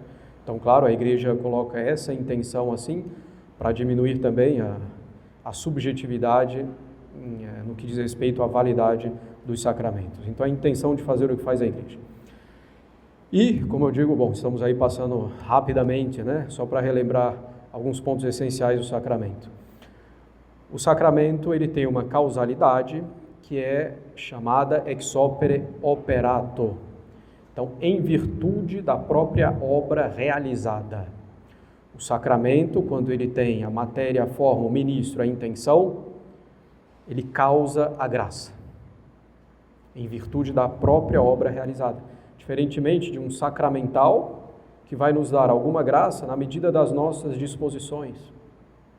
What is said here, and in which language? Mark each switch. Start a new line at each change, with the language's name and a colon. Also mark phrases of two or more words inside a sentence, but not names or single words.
Portuguese: Então, claro, a Igreja coloca essa intenção assim para diminuir também a subjetividade no que diz respeito à validade dos sacramentos. Então, a intenção de fazer o que faz a Igreja. E, como eu digo, estamos aí passando rapidamente, né, só para relembrar alguns pontos essenciais do sacramento. O sacramento, ele tem uma causalidade que é chamada
Latin: ex opere operato.
Portuguese: Então, em virtude da própria obra realizada. O sacramento, quando ele tem a matéria, a forma, o ministro, a intenção, ele causa a graça. Em virtude da própria obra realizada. Diferentemente de um sacramental, que vai nos dar alguma graça na medida das nossas disposições.